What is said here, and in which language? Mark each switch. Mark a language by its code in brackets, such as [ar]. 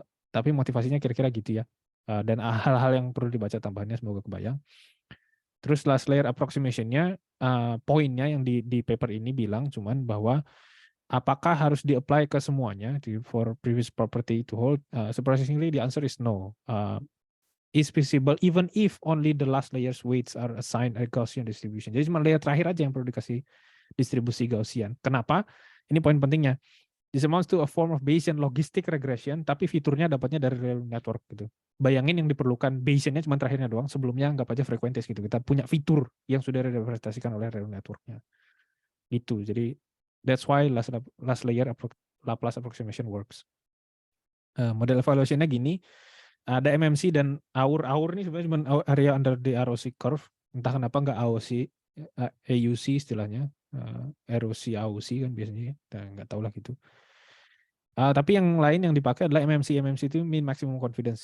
[id] Tapi motivasinya kira-kira gitu ya. Dan hal-hal yang perlu dibaca tambahannya semoga kebayang. Terus last layer approximation-nya, poinnya yang di paper ini bilang cuman bahwa apakah harus di-apply ke semuanya [en] for previous property to hold? Surprisingly, the answer is no. Is feasible even if only the last layer's weights are assigned a Gaussian distribution. [id] Jadi cuma layer terakhir aja yang perlu dikasih distribusi Gaussian. Kenapa? Ini poin pentingnya. [en] This amounts to a form of Bayesian logistic regression, [id] tapi fiturnya dapatnya dari real network gitu. Bayangin yang diperlukan Bayesiannya cuma terakhirnya doang, sebelumnya anggap aja frequentis gitu. Kita punya fitur yang sudah direpresentasikan oleh real networknya. Itu. Jadi [en] that's why last layer Laplace approximation works. [id] Model evaluation-nya gini. Ada MMC dan AUR ini sebenarnya cuma area under the ROC curve. Entah kenapa nggak AUC istilahnya. ROC AUC kan biasanya. Nggak tahu lah gitu. Tapi yang lain yang dipakai adalah MMC. MMC itu mean maximum confidence.